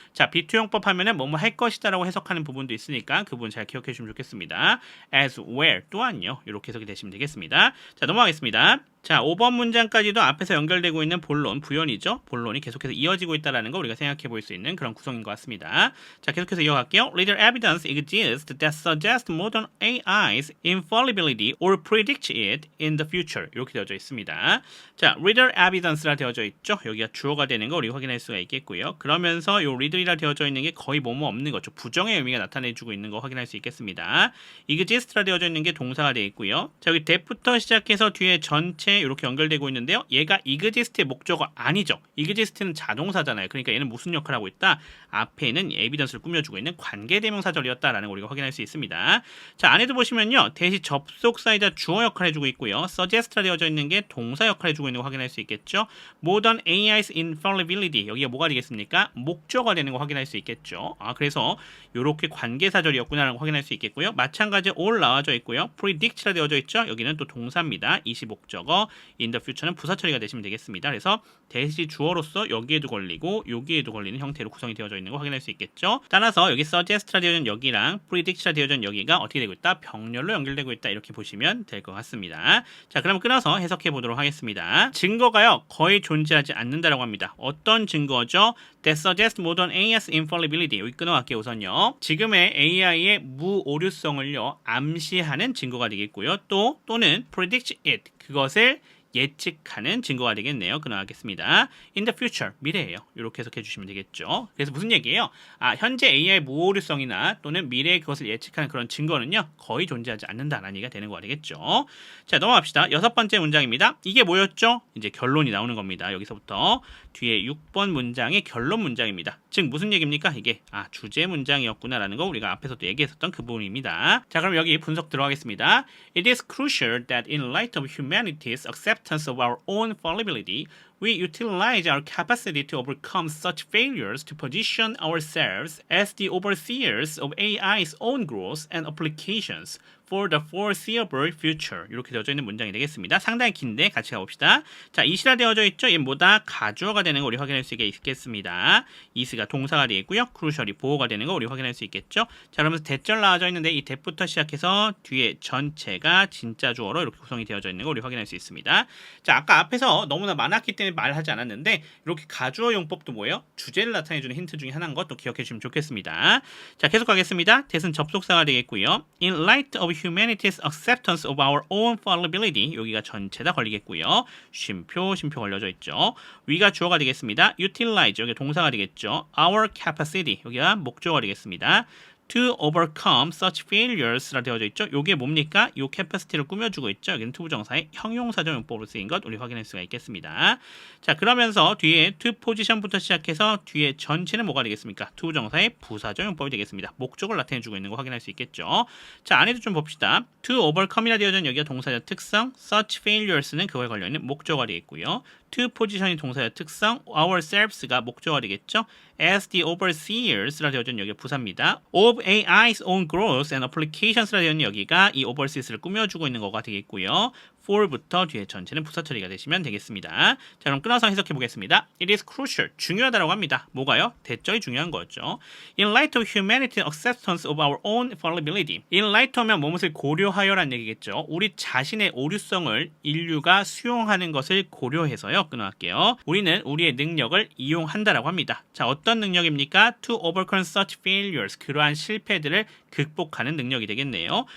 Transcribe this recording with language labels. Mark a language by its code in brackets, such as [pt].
[ko] 자, 비투용법 하면은 뭐뭐 할 것이다 라고 해석하는 부분도 있으니까 그 부분 잘 기억해 주시면 좋겠습니다. [en] as well [ko] 또한요. 이렇게 해석이 되시면 되겠습니다. 자, 넘어가겠습니다. 자, 5번 문장까지도 앞에서 연결되고 있는 본론, 부연이죠. 본론이 계속해서 이어지고 있다는 거 우리가 생각해 볼 수 있는 그런 구성인 것 같습니다. 자, 계속해서 이어갈게요. [en] Little evidence exists that suggests modern AI's infallibility or predicts it in the future. [ko] 이렇게 되어져 있습니다. 자, little evidence라 되어져 있죠. 여기가 주어가 되는 거 우리가 확인할 수가 있겠고요. 그러면서 이 little이라 되어져 있는 게 거의 뭐뭐 없는 거죠. 부정의 의미가 나타내주고 있는 거 확인할 수 있겠습니다. exist라 되어져 있는 게 동사가 되어 있고요. 자, 여기 that부터 시작해서 뒤에 전체 이렇게 연결되고 있는데요. 얘가 exist의 목적어 아니죠. exist는 자동사잖아요. 그러니까 얘는 무슨 역할을 하고 있다? 앞에 있는 에비던스를 꾸며주고 있는 관계대명사절이었다라는 거 우리가 확인할 수 있습니다. 자, 안에도 보시면요. 대시 접속사이자 주어 역할을 해주고 있고요. suggest라 되어져 있는 게 동사 역할을 해주고 있는 거 확인할 수 있겠죠. [en] Modern AI's infallibility. [ko] 여기가 뭐가 되겠습니까? 목적어가 되는 거 확인할 수 있겠죠. 그래서 이렇게 관계사절이었구나라는 거 확인할 수 있겠고요. 마찬가지 all 나와져 있고요. predict라 되어져 있죠. 여기는 또 동사입니다. 이시 목적어. in the future는 부사 처리가 되시면 되겠습니다. 그래서 대시 주어로서 여기에도 걸리고 여기에도 걸리는 형태로 구성이 되어져 있는 거 확인할 수 있겠죠. 따라서 여기 suggest라 되어져 있는 여기랑 predict라 되어져 있는 여기가 어떻게 되고 있다? 병렬로 연결되고 있다. 이렇게 보시면 될 것 같습니다. 자, 그럼 끊어서 해석해 보도록 하겠습니다. 증거가요. 거의 존재하지 않는다라고 합니다. 어떤 증거죠? [en] That suggests modern AI's infallibility. [ko] 여기 끊어갈게요. 우선요. 지금의 AI의 무오류성을요. 암시하는 증거가 되겠고요. 또는 [en] predict it. [ko] 그것을 예측하는 증거가 되겠네요. 끊어가겠습니다. [en] In the future, [ko] 미래예요. 이렇게 해석해 주시면 되겠죠. 그래서 무슨 얘기예요? 현재 AI 무오류성이나 또는 미래의 그것을 예측하는 그런 증거는요. 거의 존재하지 않는다라는 얘기가 되는 거가 되겠죠. 자, 넘어갑시다. 여섯 번째 문장입니다. 이게 뭐였죠? 이제 결론이 나오는 겁니다. 여기서부터 뒤에 6번 문장의 결론 문장입니다. 즉 무슨 얘기입니까? 이게 주제 문장이었구나라는 거 우리가 앞에서도 얘기했었던 그 부분입니다. 자, 그럼 여기 분석 들어가겠습니다. [en] It is crucial that in light of humanity's acceptance of our own fallibility, we utilize our capacity to overcome such failures to position ourselves as the overseers of AI's own growth and applications for the foreseeable future. [ko] 이렇게 되어져 있는 문장이 되겠습니다. 상당히 긴데 같이 가봅시다. 자, 이시라 되어져 있죠? 얘 뭐다? 가주어가 되는 거 우리 확인할 수 있겠습니다. 이스가 동사가 되어 있고요. crucial이 보호가 되는 거 우리 확인할 수 있겠죠? 자, 그러면서 대절 나와져 있는데 이 대부터 시작해서 뒤에 전체가 진짜 주어로 이렇게 구성이 되어져 있는 거 우리 확인할 수 있습니다. 자, 아까 앞에서 너무나 많았기 때문에 말하지 않았는데 이렇게 가주어 용법도 뭐예요? 주제를 나타내주는 힌트 중에 하나인 것도 기억해 주시면 좋겠습니다. 자, 계속 가겠습니다. 대은 접속사가 되겠고요. [en] In light of humanity's acceptance of our own fallibility, [ko] 여기가 전체 다 걸리겠고요. 쉼표 걸려져 있죠. 위가 주어가 되겠습니다. utilize, 여기 동사가 되겠죠. Our capacity, 여기가 목적어가 되겠습니다. [en] To overcome such failures [ko] 라 되어져 있죠. 요게 뭡니까? 요 capacity를 꾸며주고 있죠. 여기는 투부정사의 형용사적 용법으로 쓰인 것 우리 확인할 수가 있겠습니다. 자, 그러면서 뒤에 to position부터 시작해서 뒤에 전체는 뭐가 되겠습니까? 투부정사의 부사적 용법이 되겠습니다. 목적을 나타내주고 있는 거 확인할 수 있겠죠. 자, 안에도 좀 봅시다. To overcome이라 되어져 있는 여기가 동사적 특성, such failures는 그거에 걸려있는 목적어가 되겠고요. To position이 동사의 특성, ourselves가 목적어가 되겠죠. As the overseers라 되어져 있는 여기가 부사입니다. [en] Of AI's own growth and applications [ko] 라 되어 있는 여기가 이 oversees를 꾸며주고 있는 거가 되겠고요. for부터 뒤에 전체는 부사 처리가 되시면 되겠습니다. 자, 그럼 끊어서 해석해 보겠습니다. [en] It is crucial, [ko] 중요하다라고 합니다. 뭐가요? 대절이 중요한 거죠. [en] In light of humanity's acceptance of our own fallibility. [ko] In light 하면 무엇을 고려하여란 얘기겠죠. 우리 자신의 오류성을 인류가 수용하는 것을 고려해서요. 끊어갈게요. 우리는 우리의 능력을 이용한다라고 합니다. 자, 어떤 능력입니까? [en] To overcome such failures. [ko] 그러한 실패들을 극복하는 능력이 되겠네요.